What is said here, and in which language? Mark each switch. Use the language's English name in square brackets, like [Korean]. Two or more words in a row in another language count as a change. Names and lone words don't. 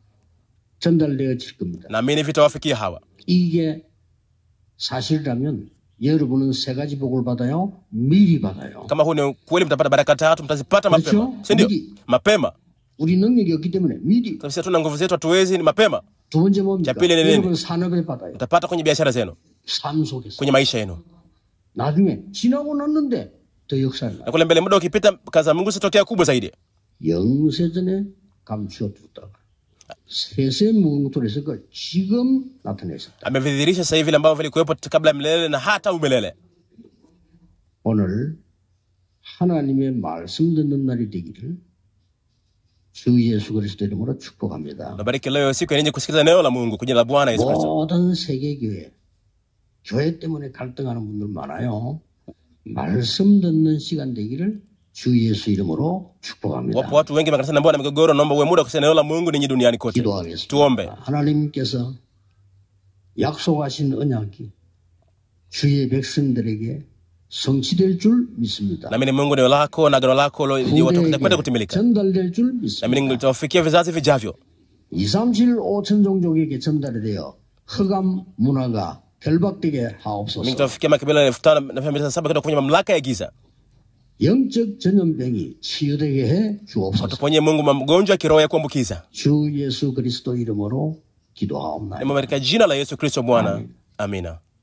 [Korean] 전달되어질 겁니다. [Swahili] naamini vitawafikia hawa. [Korean] 이게 사실이라면 여러분은 세 가지 복을 받아요. 미리 받아요. [Swahili] Kama huu ni kweli, mtapata baraka tatu, mtazipata mapema, si ndio? Mapema. [Korean] 우리 능력이 없기 때문에 미리. [Swahili] Sisi hatuna nguvu zetu, hatuwezi, ni mapema. [Korean] 두 번째 뭡니까? 자, [Swahili] pili ni nini? [Korean] 여러분 산업에 받아요. [Swahili] Mtapata kwenye biashara zenu, [Korean] 삶 속에서. [Swahili] kwenye maisha yenu. [Korean] 나중에 지나고 났는데 더 역사를 [Swahili] Na kule mbele muda ukipita, kazi ya Mungu zitotokea kubwa zaidi. [Korean] 영세전에 감추어두다가 세세 무궁토에서 그 지금 나타내셨다. [Swahili] Amevidhirisha sasa hivi vile ambavyo vilikuwepo kabla ya milele na hata umilele. [Korean] 오늘 하나님의 말씀 듣는 날이 되기를 주 예수 그리스도 이름으로 축복합니다. [Swahili] Nabariki leo siku yenye kusikiliza neno la Mungu kwa jina la Bwana Yesu Kristo. [Korean] 모든 세계교회 교회 때문에 갈등하는 분들 많아요. 말씀 듣는 시간 되기를 주 예수 이름으로 축복합니다. [Swahili] Wapo watu wengi makanisani ambao wana migogoro, naomba uwe muda kusikia neno la Mungu ninyi duniani kote. [Korean] 기도하겠습니다. [Swahili] Tuombe. [Korean] 하나님께서 약속하신 언약이 주의 백성들에게 성취될 줄 믿습니다. [Swahili] Naamini Mungu neno lako na agano lako litakwenda kutimilika. [Korean] 전달될 줄 [Swahili] Naamini [Korean] 믿습니다. [Swahili] litawafikia vizazi vijavyo. [Korean] 237 5천 종족에게 전달이 되어 흑암 문화가 결박되게 하옵소서. [Swahili] Litawafikia makabila 5,700 kutoka kwenye mamlaka ya giza. [Korean] 영적 전염병이 치유되게 해 주옵소서. [Swahili] Tuponye Mungu magonjwa ya kiroho ya kuambukiza. [Korean] 주 예수 그리스도 이름으로 기도하옵나이다. [Swahili] Katika jina la Yesu Kristo Bwana. Amina.